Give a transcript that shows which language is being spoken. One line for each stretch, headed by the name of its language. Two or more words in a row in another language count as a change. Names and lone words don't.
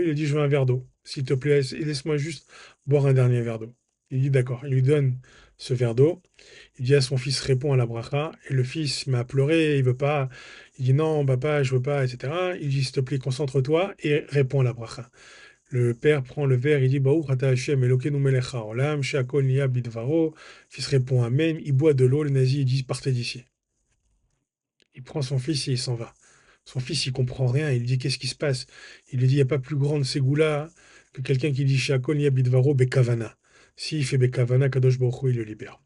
French: Il a dit, je veux un verre d'eau, s'il te plaît, et laisse-moi juste boire un dernier verre d'eau. Il dit, d'accord. Il lui donne ce verre d'eau. Il dit à son fils, réponds à la bracha. Et le fils m'a pleuré, il veut pas. Il dit, non, papa, je veux pas, etc. Il dit, s'il te plaît, concentre-toi et réponds à la bracha. Le père prend le verre, il dit,
Hebrew: ברוך אתה השם, אלוקינו מלך העולם, שהכל נהיה בדברו.
French: Le fils répond Amen. Il boit de l'eau. Le nazi, il dit, partez d'ici. Il prend son fils et il s'en va. Son fils, il comprend rien. Il lui dit, qu'est-ce qui se passe? Il lui dit, il n'y a pas plus grande ségoula que quelqu'un qui dit,
Hebrew: שהכל נהיה בדברו בכוונה.
French: S'il fait
Hebrew: בכוונה, קדוש ברוך הוא,
French: il le libère.